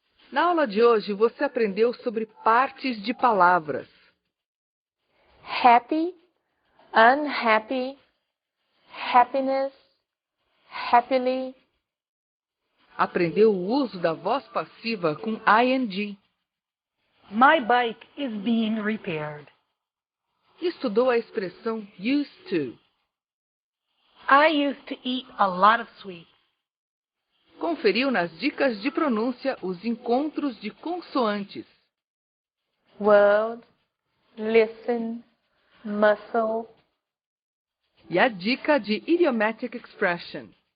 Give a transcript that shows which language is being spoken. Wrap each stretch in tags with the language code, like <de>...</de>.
<pt>Na aula de hoje, você aprendeu sobre partes de palavras.</pt> <en>Happy, unhappy, happiness, happily.</en> <pt>Aprendeu o uso da voz passiva com ing.</pt> <en>My bike is being repaired.</en> <pt>Estudou a expressão used to.</pt> <en>I used to eat a lot of sweets.</en> <pt>Conferiu nas dicas de pronúncia os encontros de consoantes.</pt> <en>World, listen, muscle.</en> <pt>E a dica de idiomatic expression.</pt>